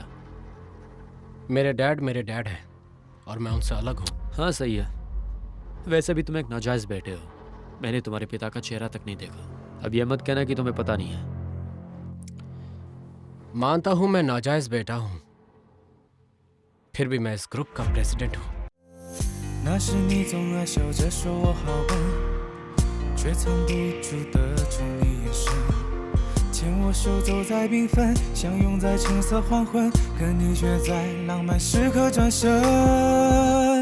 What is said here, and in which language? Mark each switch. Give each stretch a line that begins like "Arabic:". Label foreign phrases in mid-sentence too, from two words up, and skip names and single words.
Hindi: मेरे डैड हैं और मैं उनसे अलग हूँ। हाँ सही है। वैसे भी तुम एक नाजायज बेटे हो, मैंने तुम्हारे पिता का चेहरा तक नहीं देखा। अब ये मत कहना कि तुम्हें पता नहीं है। मानता हूँ मैं नाजायज बेटा हूँ, फिर भी मैं इस ग्रुप का प्रेसिडेंट हूँ।
Chinese: 那时你总爱笑着说我好笨，却藏不住的宠你眼神，牵我手走在缤纷，相拥在橙色黄昏，可你却在浪漫时刻转身。